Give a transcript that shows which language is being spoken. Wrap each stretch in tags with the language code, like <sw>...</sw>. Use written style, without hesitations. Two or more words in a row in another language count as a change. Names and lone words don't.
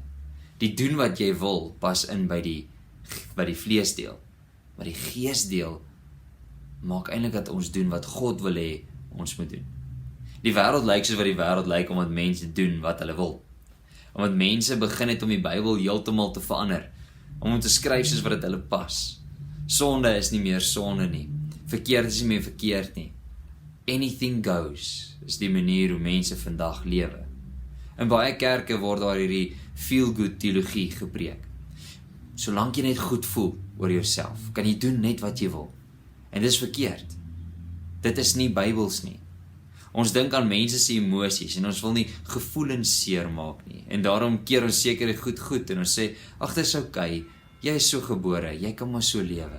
<af>Die doen wat jy wil pas in by die vleesdeel, maar die geesdeel maak eintlik dat ons doen wat God wil hê ons moet doen. Die wêreld lyk soos wat die wêreld lyk omdat mense doen wat hulle wil. Omdat mense begin het om die Bybel heeltemal te verander, om te skryf soos wat dit hulle pas. Sonde is nie meer sonde nie. Verkeerd is nie meer verkeerd nie.</af> <en>Anything goes</en> <af>is die manier hoe mense vandag lewe. In baie kerke word daar hierdie feel-good teologie gepreek. Solank jy net goed voel oor jouself, kan jy doen net wat jy wil. En dit is verkeerd. Dit is nie Bybels nie. Ons dink aan mense se emosies en ons wil nie gevoelens seermaak nie. En daarom keer ons sekere goed en ons sê, ag, dit is oukei, jy is so gebore, jy kan maar so lewe.</af>